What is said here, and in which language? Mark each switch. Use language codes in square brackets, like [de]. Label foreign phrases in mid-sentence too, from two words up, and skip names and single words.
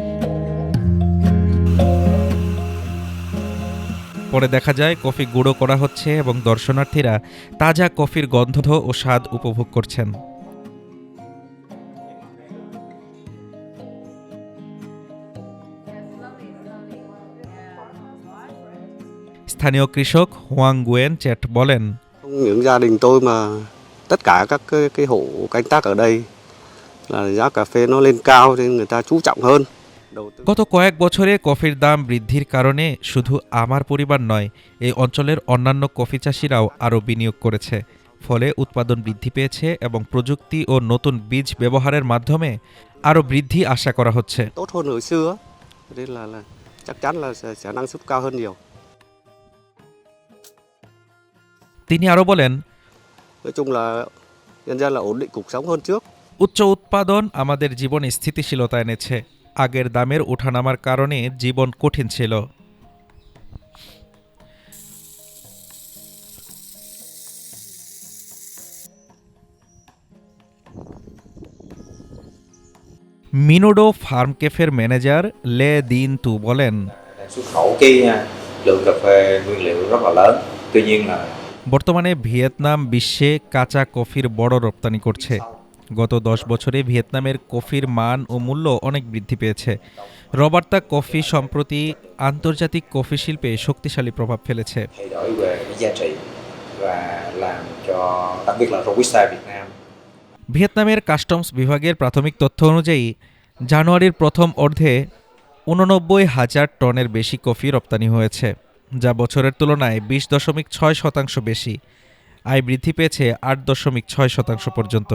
[bn] পরে দেখা যায় কফি গুঁড়ো করা হচ্ছে এবং দর্শনার্থীরা তাজা কফির গন্ধ ও স্বাদ উপভোগ করছেন। স্থানীয় কৃষক হোয়াং গুয়েন চ্যাট বলেন, [vi] Những gia đình tôi mà tất cả các cái hộ canh tác ở đây là giá cà phê nó lên cao nên người ta chú trọng hơn. [bn] গত কয়েক বছরে কফির দাম বৃদ্ধির কারণে শুধু আমার পরিবার নয়, এই অঞ্চলের অন্যান্য কফি চাষিরাও আরও বিনিয়োগ করেছে। ফলে উৎপাদন বৃদ্ধি পেয়েছে এবং প্রযুক্তি ও নতুন বীজ ব্যবহারের মাধ্যমে আরও বৃদ্ধি আশা করা হচ্ছে। [vi] Tốt hơn hồi xưa nên là chắc chắn là sẽ năng suất cao hơn nhiều. [bn] তিনি আরও বলেন, [vi] Nói chung là nhân dân là ổn định cuộc sống hơn trước. [bn] উচ্চ উৎপাদন আমাদের জীবনে স্থিতিশীলতা এনেছে। আগের দামের ওঠানামার কারণে জীবন কঠিন ছিল। মিনোডো ফার্ম ক্যাফের ম্যানেজার লে দিন তু বলেন, [vi] xuất khẩu cái lượng cà phê nguyên liệu rất là lớn. Tuy nhiên là [bn] বর্তমানে ভিয়েতনাম বিশ্বে কাঁচা কফির বড় রপ্তানি করছে। গত 10 বছরে ভিয়েতনামের কফির মান ও মূল্য অনেক বৃদ্ধি পেয়েছে। রবার্তা কফি সম্প্রতি আন্তর্জাতিক কফি শিল্পে শক্তিশালী প্রভাব ফেলেছে। [vi] thay đổi về cái giá trị và làm cho đặc biệt là Robusta Việt Nam. [bn] ভিয়েতনামের কাস্টমস বিভাগের প্রাথমিক তথ্য অনুযায়ী জানুয়ারির প্রথম অর্ধে ৮৯,০০০ টনের বেশি কফি রপ্তানি হয়েছে, যা বছরের তুলনায় ২০.৬% বেশি। আয় বৃদ্ধি পেয়েছে ৮.৬% পর্যন্ত।